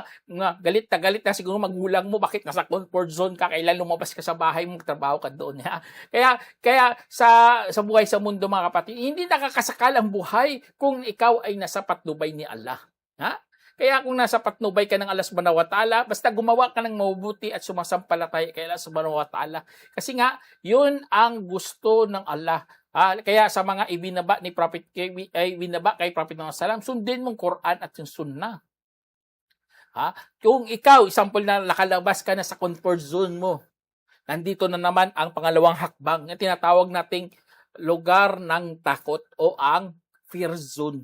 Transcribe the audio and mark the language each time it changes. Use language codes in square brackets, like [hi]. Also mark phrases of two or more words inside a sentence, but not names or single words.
[tl] Galit na siguro magulang mo, bakit nasa [en] comfort zone [tl] ka, kailan lumabas ka sa bahay mo, magtrabaho ka doon. Ha? Kaya sa buhay sa mundo, mga kapatid, hindi nakakasakal ang buhay kung ikaw ay nasa patnubay ni Allah. Ha? Kaya kung nasa patnubay ka ng Allah [ar] سبحانه وتعالى, [tl] basta gumawa ka ng mabubuti at sumasampalataya kay Allah [ar] سبحانه وتعالى. [tl] Kasi nga, yun ang gusto ng Allah. Kaya sa mga ibinaba kay Prophet Muhammad sallam, sundin mong Quran at yung Sunnah. Kung ikaw, example na nakalabas ka na sa [en] comfort zone [tl] mo, nandito na naman ang pangalawang hakbang na tinatawag nating lugar ng takot o ang [en] fear zone.